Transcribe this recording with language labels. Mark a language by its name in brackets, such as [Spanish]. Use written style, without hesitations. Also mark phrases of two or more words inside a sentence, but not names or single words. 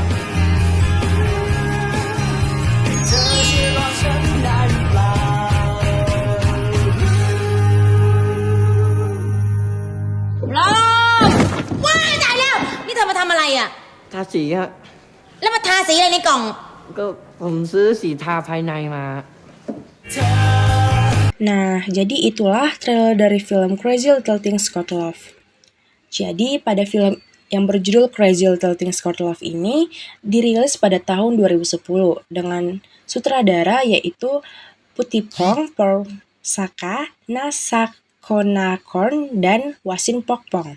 [Thai] รอว้ายตายแล้ว นี่เธอมาทำอะไรอ่ะ ทาสีอ่ะ แล้วมาทาสีอะไรในกล่อง ก็ผมซื้อสีทาภายในมา [Indonesian] Nah, jadi itulah trailer dari film Crazy Little Things Called Love. Jadi, pada film yang berjudul Crazy Little Things Called Love ini dirilis pada tahun 2010 dengan sutradara yaitu Putipong Persaka Nasakonakorn dan Wasin Pokpong.